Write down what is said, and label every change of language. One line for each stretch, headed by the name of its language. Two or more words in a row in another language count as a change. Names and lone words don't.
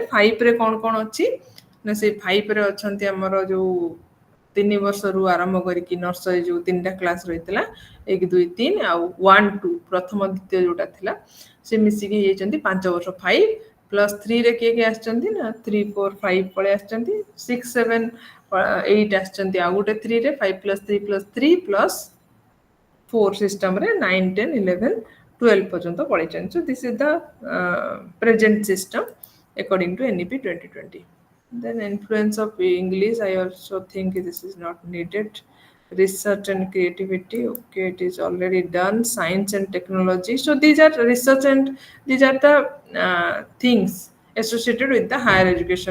Odia: 5ରେ କ'ଣ ଅଛି ନା ସେଇ 5ରେ ଅଛନ୍ତି ଆମର ଯୋଉ 3 ବର୍ଷରୁ ଆରମ୍ଭ କରିକି ନର୍ସରୀ ଯୋଉ 3ଟା କ୍ଲାସ୍ ରହିଥିଲା 1 2 3 ଆଉ 1 2 ପ୍ରଥମ ଦ୍ୱିତୀୟ ଯୋଉଟା ଥିଲା ସେ ମିଶିକି ହେଇଯାଇଛନ୍ତି 5 ବର୍ଷ। 5 ପ୍ଲସ୍ 3ରେ କିଏ ଆସିଛନ୍ତି ନା 3 4 5 ପଳେଇ ଆସିଛନ୍ତି, 6 7 8 ଆସିଛନ୍ତି ଆଉ ଗୋଟେ 3ରେ, 5 plus 3 plus 3 plus 4 ସିଷ୍ଟମରେ 9 10 11 12 ପର୍ଯ୍ୟନ୍ତ ପଳେଇଛନ୍ତି।
English: So this is the present system according to NEP 2020. Then influence of English, I also think this is not needed. Research and creativity, okay, it is already done. Science and technology, so these are research and these are the things associated with the higher education.